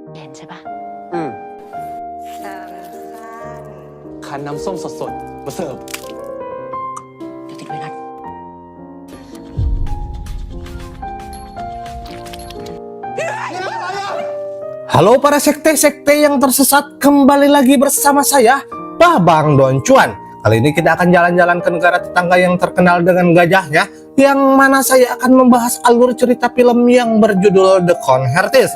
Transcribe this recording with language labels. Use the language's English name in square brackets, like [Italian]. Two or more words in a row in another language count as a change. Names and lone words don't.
[Thai] ใช่ปะ คั้นน้ำส้มสดๆมาเสิร์ฟ เดี๋ยวติดไว้นัด [Indonesian] Halo para sekte-sekte yang tersesat, kembali lagi bersama saya, Babang Doncuan. Kali ini kita akan jalan-jalan ke negara tetangga yang terkenal dengan gajahnya, yang mana saya akan membahas alur cerita film yang berjudul The Convertist.